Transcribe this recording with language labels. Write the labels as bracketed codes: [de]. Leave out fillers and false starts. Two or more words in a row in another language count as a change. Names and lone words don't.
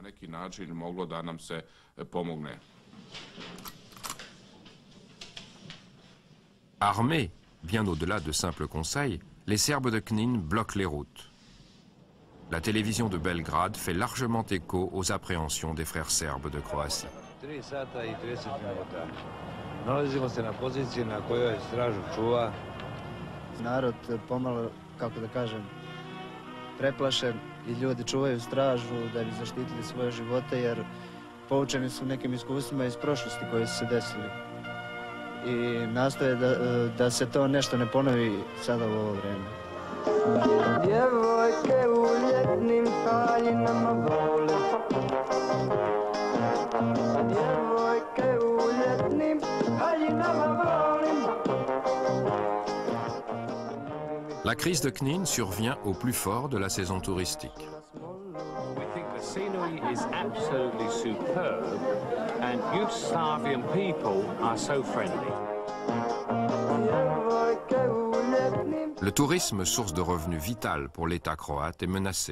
[fr] Armés, bien au-delà de simples conseils, les Serbes de Knin bloquent les routes. La télévision de Belgrade fait largement écho aux appréhensions des frères serbes de Croatie. [sr] Nalazimo se na poziciji na kojoj stražu čuva. Narod pomalo, kako da kažem, preplašen i ljudi čuvaju stražu da bi zaštitili svoje živote jer poučeni su nekim iskustvima iz prošlosti koje su se desili. I nastoje da se to nešto ne ponovi sada u ovo vreme. [hr] Djevojke u ljetnim haljinama vole [fr] La crise de Knin survient au plus fort de la saison touristique. Le tourisme, source de revenus vital pour l'État croate, est menacé.